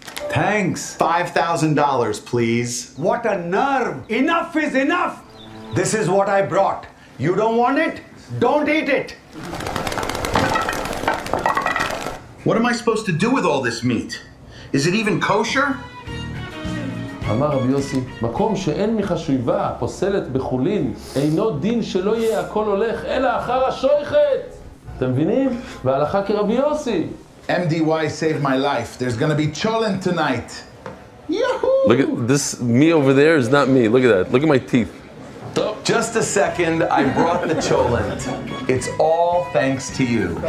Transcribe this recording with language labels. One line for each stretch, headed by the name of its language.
English: Thanks. $5,000, please. What a nerve. Enough is enough. This is what I brought. You don't want it? Don't eat it. What am I supposed to do with all this meat? Is it even kosher?
Hebrew: אמר רבי יוסי, מקום שאין מחשובה פוסלת בחולין, אינו דין שלא יהיה הכל הולך, אלא אחר השויכת. אתם מבינים? והלכה כרבי יוסי.
English: MDY saved my life. There's gonna be Chullin tonight. Yahoo! Look at this, me over there is not me. Look at that. Look at my teeth. Just a second, I brought the cholent. It's all thanks to you.